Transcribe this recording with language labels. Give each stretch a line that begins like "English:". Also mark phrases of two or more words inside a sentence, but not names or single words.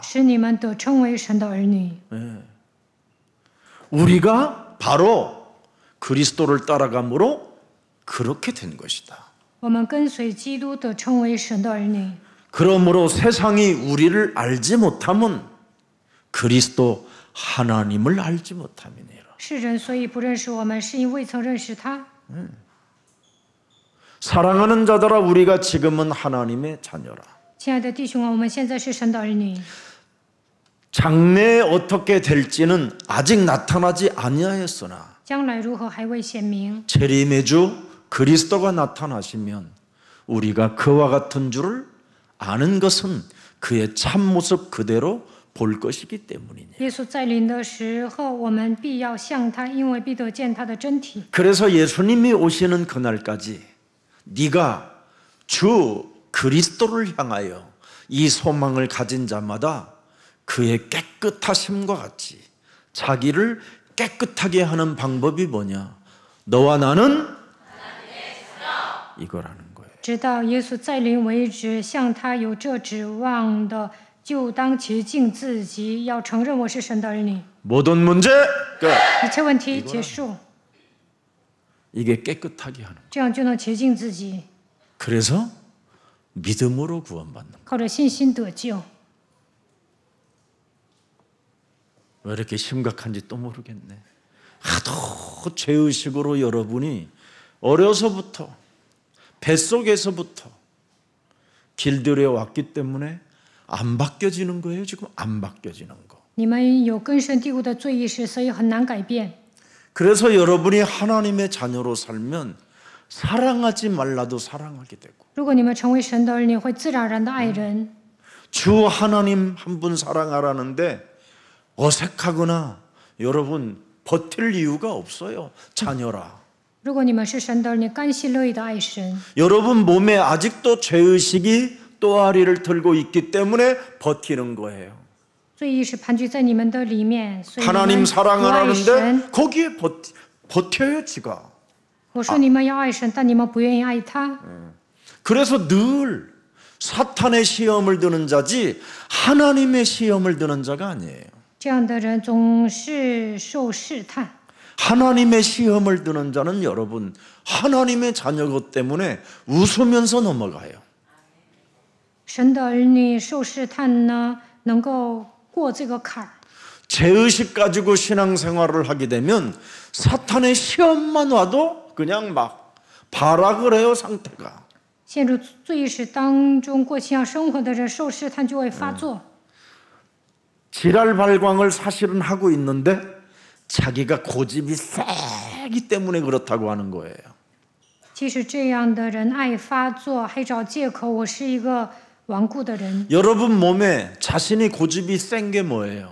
Chinese: 使你们得称为神的儿女。
Korean: 우리가 바로 그리스도를 따라감으로 그렇게 된 것이다.
Chinese: 我们跟随基督得称为神的儿女。
Korean: 그러므로 세상이 우리를 알지 못하면 그리스도 하나님을 알지 못함이니라.
Chinese: 世人所以不认识我们，是因为未曾认识他。
Korean: 사랑하는 자들아 우리가 지금은 하나님의 자녀라.
Chinese: 亲爱的弟兄啊，我们现在是神的儿女。
Korean: 장래에 어떻게 될지는 아직 나타나지 아니하였으나
Chinese: 将来如何还未显明。
Korean: 재림의 주 그리스도가 나타나시면 우리가 그와 같은 줄을 아는 것은 그의 참모습 그대로 볼 것이기 때문이니.
Chinese: 耶稣再临的时候，我们必要向他，因为必得见他的真体。
Korean: 그래서 예수님이 오시는 그날까지 네가 주 그리스도를 향하여 이 소망을 가진 자마다 그의 깨끗하심과 같이 자기를 깨끗하게 하는 방법이 뭐냐? 너와 나는 이거라는 거예요.
Chinese: 直到耶稣再临为止，向他有这指望的，就当洁净自己，要承认我是神的儿女。
Korean: 모든 문제 끝.
Chinese: 一切问题结束，
Korean: 이게 깨끗하게 하는 거예요.
Chinese: 这样就能洁净自己，
Korean: 그래서 믿음으로 구원받는 거예요.
Chinese: 靠着信心得救。
Korean: 왜 이렇게 심각한지 또 모르겠네. 하도 죄의식으로 여러분이 어려서부터 뱃속에서부터 길들여 왔기 때문에 안 바뀌어지는 거예요. 지금 안 바뀌어지는 거.
Chinese: 你们有根深蒂固的罪意识，所以很难改变。
Korean: 그래서 여러분이 하나님의 자녀로 살면 사랑하지 말라도 사랑하게 되고
Chinese: 如果你们成为神的儿女，会自然而然的爱人。
Korean: 주 하나님 한 분 사랑하라는데 어색하거나 여러분 버틸 이유가 없어요. 자녀라.
Chinese: 如果你们是神的儿女，甘心乐意的爱神。
Korean: 여러분 몸에 아직도 죄의식이 또아리를 들고 있기 때문에 버티는 거예요.
Chinese: 罪意识盘踞在你们的里面，所以你们
Korean: 하나님
Chinese: 不爱
Korean: 사랑하라는데
Chinese: 神。
Korean: 거기에 버텨요 지가.
Chinese: 我说你们要爱神，但你们不愿意爱他。
Korean: 그래서 늘 사탄의 시험을 드는 자지 하나님의 시험을 드는 자가 아니에요.
Chinese: 这样的人总是受试探。
Korean: 하나님의 시험을 드는 자는 여러분 하나님의 자녀고 때문에 웃으면서 넘어가요.
Chinese: 神的儿女受试探呢，能够过这个坎儿。
Korean: 죄의식 가지고 신앙생활을 하게 되면 사탄의 시험만 와도 그냥 막 발악을 해요 상태가.
Chinese: 陷入罪意识当中过信仰生活的人，受试探就会发作。
Korean: 지랄 발광을 사실은 하고 있는데 자기가 고집이 세기 때문에 그렇다고 하는 거예요.
Chinese: 其实这样的人爱发作，还找借口我是一个顽固的人。
Korean: 여러분 몸에 자신이 고집이 센 게 뭐예요?